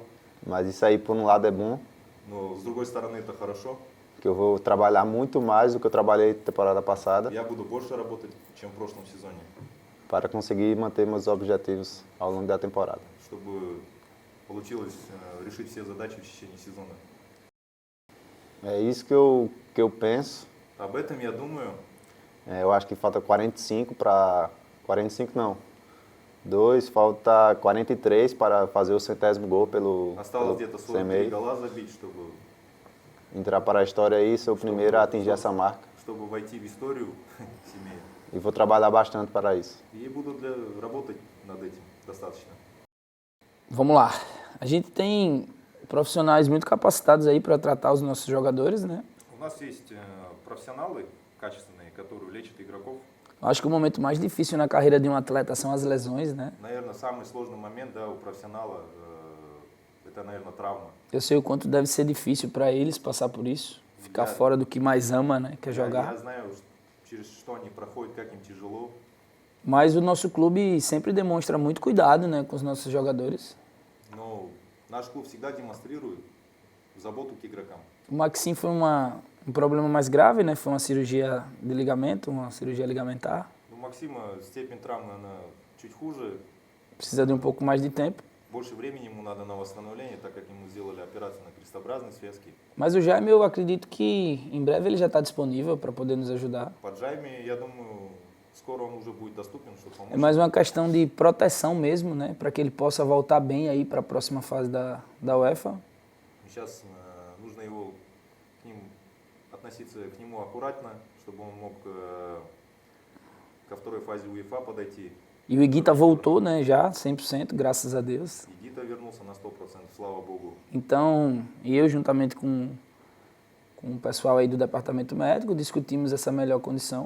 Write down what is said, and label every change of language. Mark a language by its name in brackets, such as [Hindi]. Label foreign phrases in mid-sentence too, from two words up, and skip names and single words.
[Portuguese] Mas isso aí, por um lado, é bom, [Russian] но с другой стороны это хорошо. [Portuguese] que eu vou trabalhar muito mais do que eu trabalhei na temporada passada [Russian] Я буду больше работать, чем в прошлом сезоне, [Portuguese] para conseguir manter meus objetivos ao longo da temporada. [Russian] чтобы получилось решить все задачи в течение сезона. [Portuguese] É isso que eu penso. [Russian] Об этом я думаю. [Portuguese] Eu acho que falta 45 para... 45 não. 2, falta 43 para fazer o 100º gol pelo [Russian] Осталось где-то 43 [Portuguese] Semei. [Russian] гола забить, чтобы [Portuguese] Entrar para a história aí, ser o primeiro a atingir essa marca. [Russian] войти в историю Семея. [Portuguese] e vou trabalhar bastante para isso. [Russian] И буду работать над этим достаточно. [Portuguese] Vamos lá. A gente tem profissionais muito capacitados aí para tratar os nossos jogadores, né? [Russian] У нас есть профессионалы качественные, которые лечат игроков. [Portuguese] Acho que o momento mais difícil na carreira de um atleta são as lesões, né? [Russian] Наверное, самый сложный момент, да, у профессионала это, наверное, травма. [Portuguese] Eu sei o quanto deve ser difícil para eles passar por isso, ficar fora do que mais ama, né? Que é [Russian] Я [Portuguese] jogar. [Russian] знаю, через что они проходят, как им тяжело. [Portuguese] Mas o nosso clube sempre demonstra muito cuidado, né, com os nossos jogadores. [Russian] Но наш клуб всегда демонстрирует заботу к игрокам. [Portuguese] O Maxim foi um problema mais grave, né? Foi uma cirurgia de ligamento, uma cirurgia ligamentar. [Russian] У Максима степень травмы, она чуть хуже. [Portuguese] Precisa de um pouco mais de tempo. [Russian] Больше времени ему надо на восстановление, так как ему сделали операцию на крестообразной связке. [Portuguese] Mas o Jaime, eu acredito que em breve ele já está disponível para poder nos ajudar. [Russian] По Джайме, я думаю, скоро он уже будет доступен, чтобы [Portuguese] É [Russian] помочь. [Portuguese] mais uma questão de proteção mesmo, né? Para que ele possa voltar bem aí para a próxima fase da UEFA. [Russian] Сейчас нужно его к ним относиться к нему аккуратно, чтобы он мог ко второй фазе УЕФА подойти. [Portuguese] E o Iguita voltou, né? Já 100%, graças a Deus. [Russian] И Гита вернулся на 100%, слава богу. [Portuguese] Então, eu juntamente com o pessoal aí do departamento médico discutimos essa melhor condição.